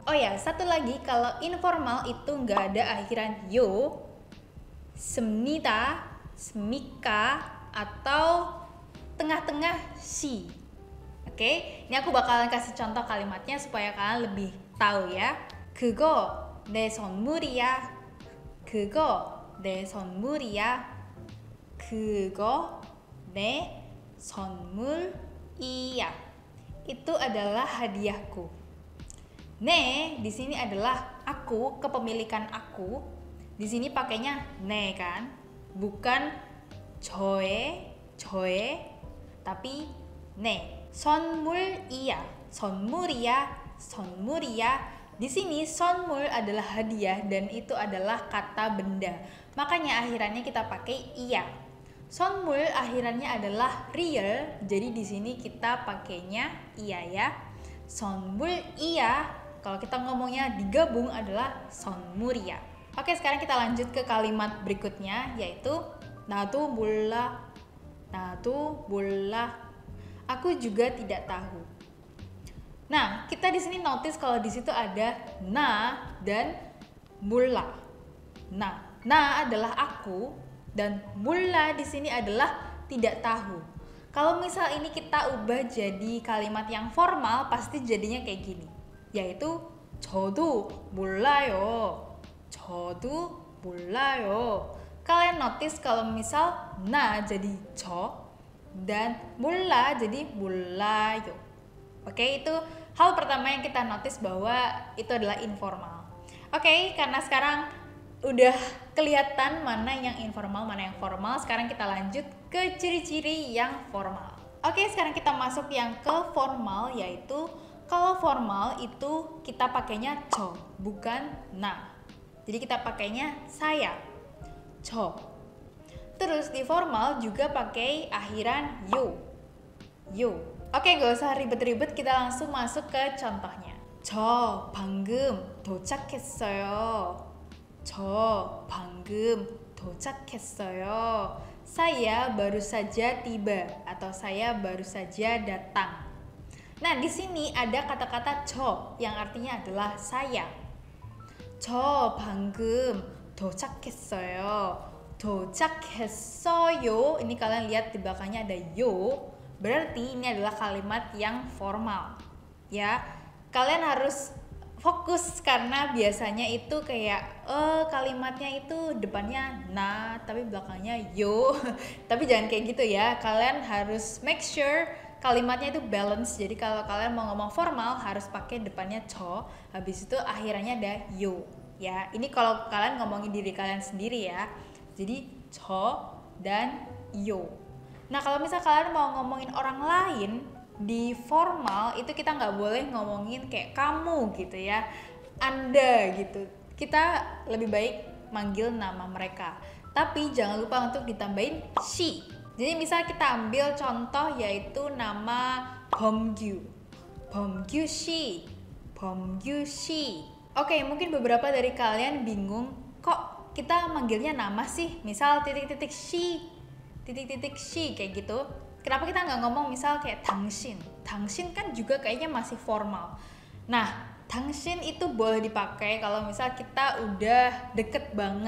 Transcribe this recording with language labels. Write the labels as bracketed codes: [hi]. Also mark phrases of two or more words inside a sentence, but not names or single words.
[id] Oh ya, satu lagi, kalau informal itu nggak ada akhiran yo, semnita, semika, atau tengah-tengah si. Oke, ini aku bakalan kasih contoh kalimatnya supaya kalian lebih tahu ya. [ko] 그거 내 선물이야. 그거 내 선물이야. 그거 내 선물이야. [id] Itu adalah hadiahku. Ne di sini adalah aku, kepemilikan aku. Di sini pakainya ne kan, bukan 저의, tapi ne. [ko] 선물이야, 선물이야, 선물이야. [id] Di sini 선물 adalah hadiah dan itu adalah kata benda. Makanya akhirannya kita pakai iya. 선물 akhirannya adalah real, jadi di sini kita pakainya iya ya. 선물이야. Kalau kita ngomongnya digabung adalah 선물이야. Oke, sekarang kita lanjut ke kalimat berikutnya yaitu [ko] 나도 몰라. 나도 몰라. [id] Aku juga tidak tahu. Nah, kita di sini notice kalau di situ ada na dan mulla. Na adalah aku dan mulla di sini adalah tidak tahu. Kalau misal ini kita ubah jadi kalimat yang formal, pasti jadinya kayak gini, yaitu [ko] 저도 몰라요. 저도 몰라요. [id] Kalian notice kalau misal na jadi 저 dan mulla jadi 몰라요. Oke, itu hal pertama yang kita notice bahwa itu adalah informal. Oke, karena sekarang udah kelihatan mana yang informal, mana yang formal, sekarang kita lanjut ke ciri-ciri yang formal. Oke, sekarang kita masuk yang ke formal, yaitu kalau formal itu kita pakainya 저, bukan na. Jadi kita pakainya saya, 저. Terus di formal juga pakai akhiran yo. Oke, gak usah ribet-ribet, kita langsung masuk ke contohnya. [ko] 저 방금 도착했어요. 저 방금 도착했어요. [id] Saya baru saja tiba atau saya baru saja datang. Nah, di sini ada kata-kata 저 yang artinya adalah saya. [ko] 저 방금 도착했어요. 도착했어요. [id] Ini kalian lihat di belakangnya ada yo. Berarti ini adalah kalimat yang formal. Ya, kalian harus fokus karena biasanya itu kayak kalimatnya itu depannya na tapi belakangnya yo. Tapi jangan kayak gitu ya. Kalian harus [en] make sure [id] kalimatnya itu balance. Jadi kalau kalian mau ngomong formal harus pakai depannya 저, habis itu akhirannya ada yo. Ya, ini kalau kalian ngomongin diri kalian sendiri ya. Jadi 저 dan yo. Nah, kalau misal kalian mau ngomongin orang lain di formal, itu kita nggak boleh ngomongin kayak kamu gitu ya, Anda gitu. Kita lebih baik manggil nama mereka. Tapi jangan lupa untuk ditambahin she. Jadi misal kita ambil contoh yaitu nama 범규. 범규 she. 범규 she. Oke, mungkin beberapa dari kalian bingung, kok kita manggilnya nama sih? Misal titik-titik she. Titik-titik she kayak gitu. Kenapa kita nggak ngomong misal kayak 당신? 당신 kan juga kayaknya masih formal. Nah, 당신 itu boleh dipakai kalau misal kita udah deket banget.